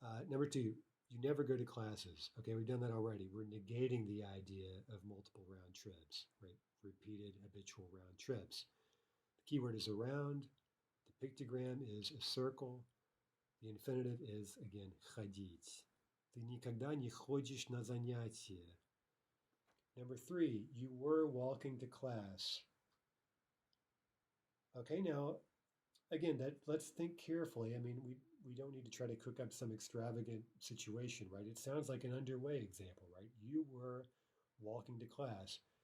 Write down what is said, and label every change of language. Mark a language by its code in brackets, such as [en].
[en] Number two, you never go to classes. Okay, we've done that already. We're negating the idea of multiple round trips, right? Repeated habitual round trips. The keyword is around. The pictogram is a circle. The infinitive is, again, ходить. [ru] Ты никогда не ходишь на занятия. [en] Number three, you were walking to class. Okay, now, again, let's think carefully. I mean, we don't need to try to cook up some extravagant situation, right? It sounds like an underway example, right? You were walking to class.